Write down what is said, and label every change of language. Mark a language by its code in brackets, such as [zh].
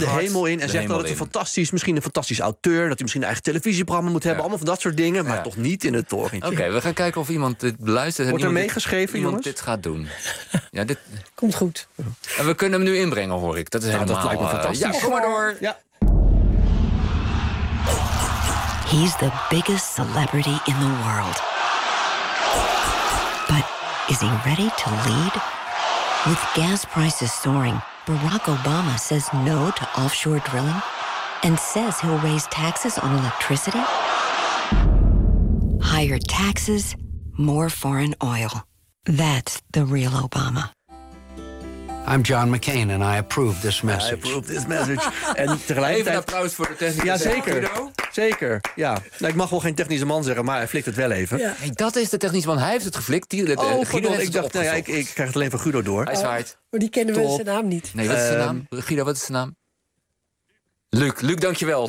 [nl] de hemel in en zegt dat het een fantastisch, misschien een fantastisch auteur, dat hij misschien een eigen televisieprogramma moet hebben, allemaal van dat soort dingen, maar toch niet in het torentje. Oké, we gaan kijken of iemand dit beluistert. Wordt er meegeschreven, iemand jongens? Dit gaat doen. Ja, dit komt goed. En we kunnen hem nu inbrengen, hoor ik. Dat is helemaal dat lijkt me fantastisch. Ja, kom maar door. Ja. [en] He's the biggest celebrity in the world. Is he ready to lead? With gas prices soaring, Barack Obama says no to offshore drilling and says he'll raise taxes on electricity. higher taxes, more foreign oil. That's the real Obama. I'm John McCain and I approve this message. I approve this message. [nl] En tegelijkertijd... Even een applaus voor de technische. Ja, zeker. Zeker, ja. Nou, ik mag wel geen technische man zeggen, maar hij flikt het wel even. Ja. Hey, dat is de technische man. Hij heeft het geflikt. Die, de, oh, Guido, ik dacht, nou ja, ik krijg het alleen van Guido door. Hij zwaait. Maar die kennen we zijn naam niet. Nee, wat is zijn naam? Guido, wat is zijn naam? Luc. Luc, dankjewel.